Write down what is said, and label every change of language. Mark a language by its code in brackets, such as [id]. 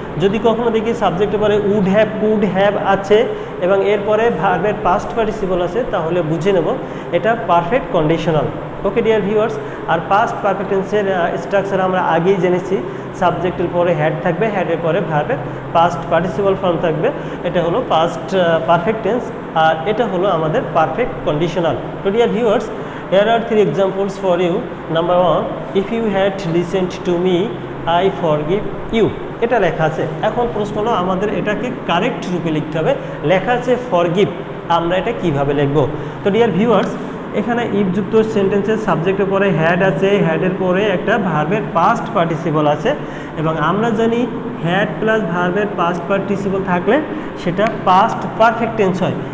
[bn] যদি কখনো দেখি সাবজেক্টের পরে উড হ্যাভ কুড হ্যাভ আছে এবং এরপরে ভার্বের পাস্ট পার্টিসিপল আছে তাহলে বুঝে নেব এটা perfect conditional. [en] okay dear viewers, [bn] আর পাস্ট পারফেক্ট টেন্সের স্ট্রাকচার আমরা আগেই জেনেছি। সাবজেক্টের পরে হ্যাড থাকবে, হ্যাডের পরে ভার্বের পাস্ট পার্টিসিপল ফর্ম থাকবে, এটা হলো পাস্ট পারফেক্ট টেন্স আর এটা হলো আমাদের পারফেক্ট কন্ডিশনাল। তো [en] Dear viewers, here are 3 examples for you. Number 1, if you had listened to me I forgive you, [bn] এটা লেখা আছে। এখন প্রশ্ন হলো আমাদের এটাকে কারেক্ট রূপে লিখতে হবে। লেখা আছে ফরগিভ, আমরা এটা কিভাবে লিখব? তো [en] dear viewers, [bn] এখানে ইফ যুক্ত সেন্টেন্সের সাবজেক্টের পরে হ্যাড আছে, হ্যাডের পরে একটা ভার্বের পাস্ট পার্টিসিপল আছে এবং আমরা জানি হ্যাড প্লাস ভার্বের পাস্ট পার্টিসিপল থাকলে সেটা পাস্ট পারফেক্ট টেন্স হয়।